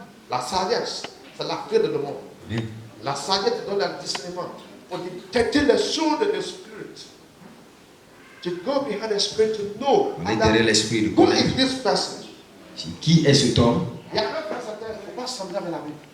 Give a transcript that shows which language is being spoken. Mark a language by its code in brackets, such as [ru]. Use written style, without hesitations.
[fr] La sagesse, c'est la clé de le monde. Oui. La sagesse te donne le discernement pour détecter les choses de l'esprit. [en] To go behind the spirit to know. [fr] On est derrière l'esprit de [en] Who is this person? [fr] Qui est cet homme? Il y a un personne qui ne faut pas sembler avec la vie.